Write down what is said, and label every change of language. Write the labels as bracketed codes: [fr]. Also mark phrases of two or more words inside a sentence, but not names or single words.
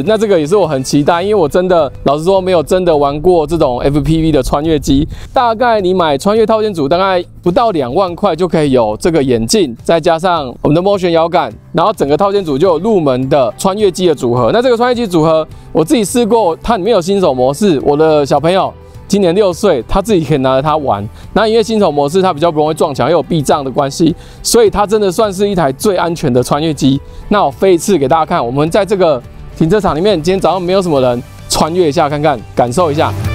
[zh] 那這個也是我很期待，因為我真的老實說沒有真的玩過這種 FPV 的穿越機。大概你買穿越套件組，大概不到2萬塊就可以有這個眼鏡，再加上我們的 Motion 搖桿，然後整個套件組就有入門的穿越機的組合。那這個穿越機組合我自己試過，它裡面有新手模式。我的小朋友今年6歲，他自己可以拿着它玩。那因為新手模式它比較不容易撞牆，又有避障的關係，所以它真的算是一台最安全的穿越機。那我飛一次給大家看，我們在這個停車场裡面，今天早上沒有什麼人，穿越一下看看，感受一下。